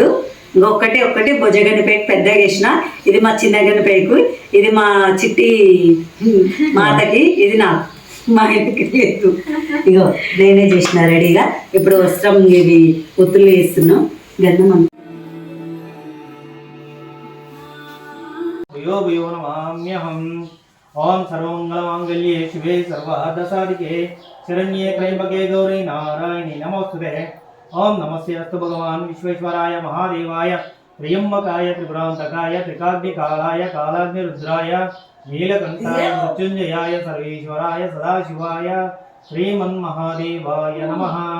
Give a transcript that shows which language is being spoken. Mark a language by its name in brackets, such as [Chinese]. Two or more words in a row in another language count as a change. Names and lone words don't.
[Telugu] ఒక్కటి భుజ గణపయ్యకు పెద్దగా చేసిన. ఇది మా చిన్న గణపయ్యకు, ఇది మా చిట్టి మాతకి, ఇది నాకు మా ఇంటికి లేదు. ఇగో నేనే చేసిన రెడీగా. ఇప్పుడు వస్త్రం ఇవి ఒత్తులు వేస్తున్నాం. గంధం [Sanskrit] ओम सर्वमंगलमांगल्ये शिवे सर्वार्धसाधिके शरण्ये त्र्यंबके गौरी नारायणी नमोस्तुते। ओम नमस्ते अस्तु भगवान विश्वेश्वराय महादेवाय त्र्यंबकाय त्रिपुरांतकाय त्रिकाग्निकालाय कालाग्निरुद्राय नीलकंठाय मृत्युंजयाय सर्वेश्वराय सदाशिवाय श्रीमन्महादेवाय नमः।